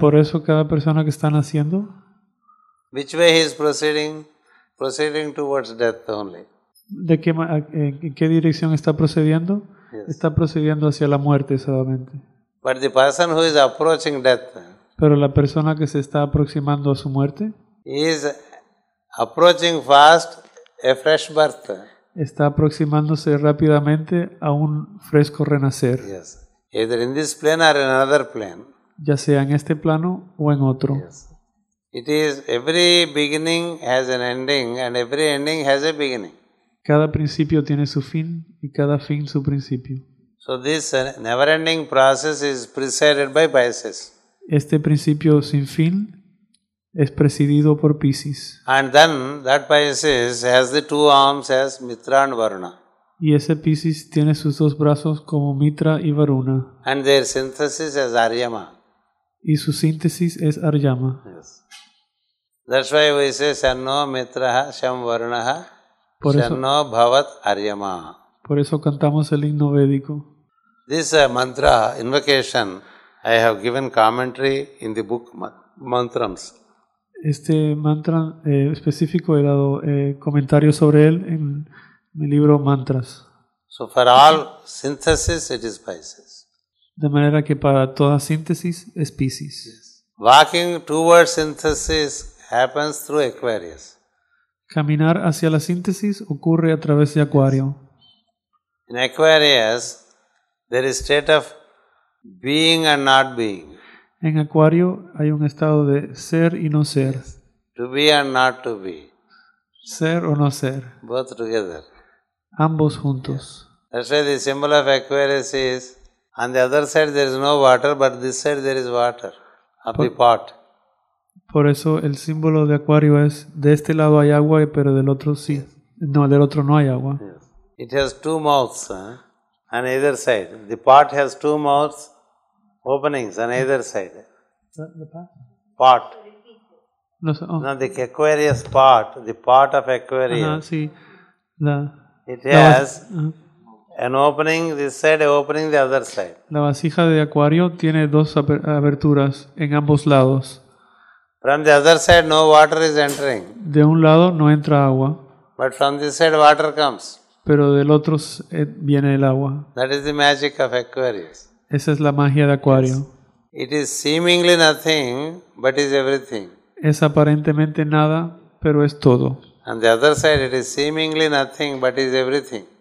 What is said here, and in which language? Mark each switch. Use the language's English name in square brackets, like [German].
[Spanish] Por eso cada persona que está naciendo, [English] which way he is proceeding towards death only. [Spanish] ¿En qué dirección está procediendo? [English] Yes. [Spanish] Está procediendo hacia la muerte solamente. [English] But the person who is approaching death, [Spanish] Pero la persona que se está aproximando a su muerte, [English] is approaching fast a fresh birth. [Spanish] está aproximándose rápidamente a un fresco renacer, [English] Yes. Either in this plane or in another plane. [Spanish] ya sea en este plano o en otro. [English] Yes. It is every beginning has an ending and every ending has a beginning. [Spanish] Cada principio tiene su fin y cada fin su principio. [English] So this never-ending process is presided by Pisces. [Spanish] Este principio sin fin es presidido por Piscis. [English] And then that Pisces has the two arms as Mitra and Varuna. [Spanish] Y ese Piscis tiene sus dos brazos como Mitra y Varuna. [English] And their synthesis as Aryama. [Spanish] Y su síntesis es Aryama. [English] Yes. That's why we say [Sanskrit] Shanno Mitraha Sham Varunaha [Spanish] Por eso- [Sanskrit] Shanno Bhavat Aryama. [Spanish] Por eso cantamos el himno védico. [English] This mantra, invocation, I have given commentary in the book Mantrams. [Spanish] Este mantra específico he dado comentarios sobre él en mi libro Mantras. [English] So for all synthesis, it is Pisces. [Spanish] De manera que para toda síntesis es Piscis. [English] Walking towards synthesis happens through Aquarius. [Spanish] Caminar hacia la síntesis ocurre a través de Acuario. [English] In Aquarius, there is state of being and not being, [Spanish] En Acuario hay un estado de ser y no ser, [English] to be and not to be, [Spanish] ser o no ser, [English] both together. [Spanish] ambos juntos. [English] That's why the symbol of Aquarius is, on the other side there is no water, but this side there is water of the pot. [Spanish] Por eso el símbolo de Acuario es, de este lado hay agua, pero del otro sí. No, del otro no hay agua. [English] It has two mouths on either side. The pot has two mouths, openings on either side. Pot. [Spanish] No sé, oh. [English] No, the Aquarius pot, the pot of Aquarius, [Spanish] Ajá, sí. [English] it [Spanish] la [English] has an opening this side, an opening the other side. [Spanish] la vasija de Acuario tiene dos aberturas en ambos lados. [English] From the other side, no water is entering, [Spanish] De un lado no entra agua, [English] but from this side, water comes. [Spanish] pero del otro viene el agua. [English] That is the magic of Aquarius. [Spanish] Esa es la magia de Acuario. [English] It is seemingly nothing, but is everything. [Spanish] Es aparentemente nada, pero es todo. [English] On the other side, it is seemingly nothing, but is everything.